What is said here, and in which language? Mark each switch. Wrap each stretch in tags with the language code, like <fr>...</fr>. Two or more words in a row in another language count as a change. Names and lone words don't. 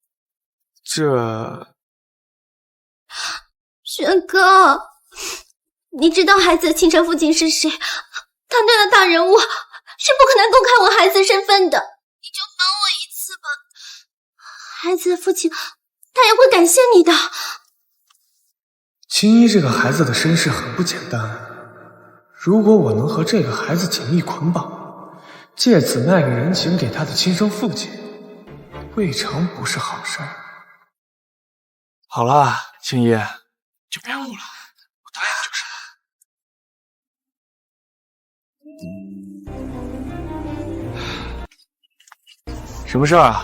<zh>軒哥，你知道孩子的親生父親是誰？他那樣的大人物是不可能公開我孩子身份的。你就幫我一次吧，孩子的父親他也會感謝你的。青衣這個孩子的身世很不簡單，如果我能和這個孩子緊密捆綁，借此賣個人情給他的親生父親，未嘗不是好事。好了，青衣，就別哭了，我答應的就是。什麼事啊？</zh>